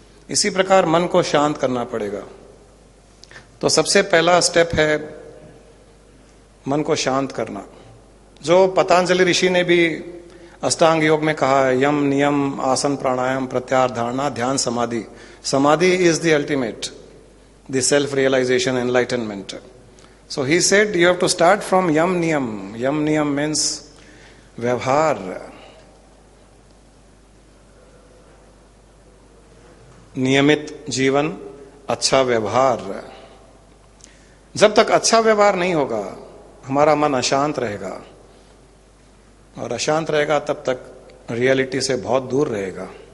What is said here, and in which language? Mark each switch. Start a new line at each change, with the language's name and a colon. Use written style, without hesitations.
Hindi: इसी प्रकार मन को शांत करना पड़ेगा। तो सबसे पहला स्टेप है मन को शांत करना, जो पतंजलि ऋषि ने भी अष्टांग योग में कहा है, यम, नियम, आसन, प्राणायाम, प्रत्याहार, धारणा, ध्यान, समाधि।
English: Samadhi is the ultimate, the self realisation, enlightenment. So he said you have to start from yam niyam. Yam niyam means vyavahar.
Hindi: नियमित जीवन, अच्छा व्यवहार। जब तक अच्छा व्यवहार नहीं होगा हमारा मन अशांत रहेगा, और अशांत रहेगा तब तक रियलिटी से बहुत दूर रहेगा।